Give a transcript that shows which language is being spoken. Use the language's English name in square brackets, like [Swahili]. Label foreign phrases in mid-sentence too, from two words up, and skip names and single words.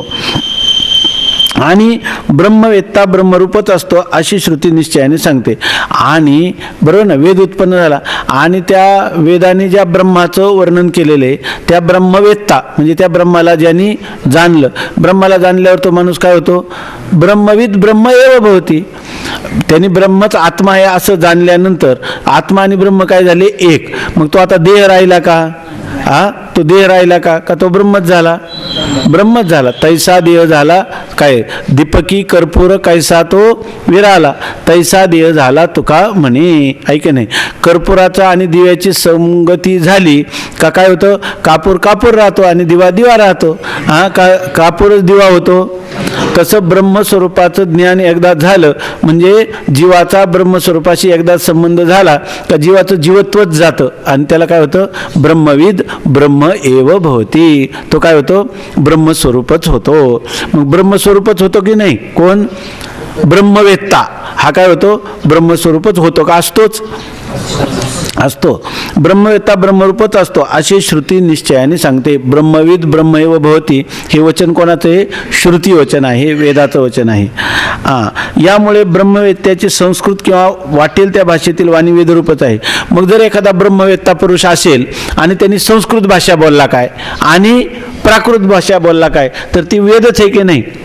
[Marathi] आणि ब्रह्मवेत्ता ब्रह्मरूपच असतो अशी श्रुती निश्चयाने सांगते. आणि बरोबर ना, वेद उत्पन्न झाला आणि त्या वेदाने ज्या ब्रह्माचं वर्णन केलेलं आहे त्या ब्रह्मवेत्ता म्हणजे त्या ब्रह्माला ज्यांनी जाणलं, ब्रह्माला जाणल्यावर तो माणूस काय होतो, [Sanskrit] ब्रह्मविद ब्रह्म एव भवती. [Marathi] त्यांनी ब्रह्मच आत्मा आहे असं जाणल्यानंतर आत्मा आणि ब्रह्म काय झाले, एक. मग तो आता देह राहिला का, तो देह राहिला का तो ब्रह्मच झाला, ब्रह्मच झाला. तैसा देह झाला काय, दीपकी कर्पूर कैसा तो विराला, तैसा देह झाला तुका म्हणे. ऐक नाही, कर्पुराचा आणि दिव्याची संगती झाली का काय होतं, कापूर राहतो आणि दिवा राहतो. कापूरच दिवा होतो. तसं ब्रह्मस्वरूपाचं ज्ञान एकदा झालं म्हणजे जीवाचा ब्रह्मस्वरूपाशी एकदा संबंध झाला का जीवाचं जीवत्वच जातं आणि त्याला काय होतं, [Sanskrit] ब्रह्मविद ब्रह्म एव भवती. [Marathi] तो काय होतो, ब्रह्मस्वरूपच होतो. मग ब्रह्मस्वरूपच होतो की नाही, कोण, ब्रह्मवेत्ता हा काय होतो, ब्रह्मस्वरूपच होतो का, असतो. ब्रह्मवेत्ता ब्रह्मरूपच असतो अशी श्रुती निश्चयाने सांगते. [Sanskrit] ब्रह्मविद ब्रह्मैव भवती [Marathi] हे वचन कोणाचं आहे, श्रुती वचन आहे, वेदाचं वचन आहे. यामुळे ब्रह्मवेत्त्याची संस्कृत किंवा वाटेल त्या भाषेतील वाणी वेदरूपच आहे. मग जर एखादा ब्रह्मवेत्ता पुरुष असेल आणि त्यांनी संस्कृत भाषा बोलला काय आणि प्राकृत भाषा बोलला काय, तर ती वेदच आहे की नाही.